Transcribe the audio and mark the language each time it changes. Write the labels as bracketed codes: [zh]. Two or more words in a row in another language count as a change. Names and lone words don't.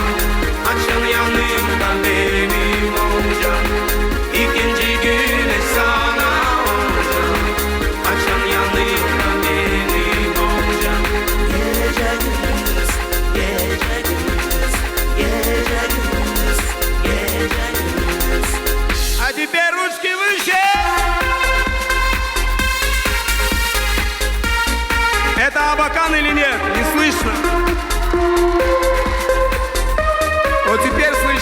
[tr] Akşam yanımda benim olacaksın. İkinci günü sana olacağım. Akşam yanımda benim olacaksın. Gece gündüz, gece gündüz, gece gündüz, gece gündüz. [ru] А теперь ручки выше! Это Абакан или нет? Не слышно. Вот теперь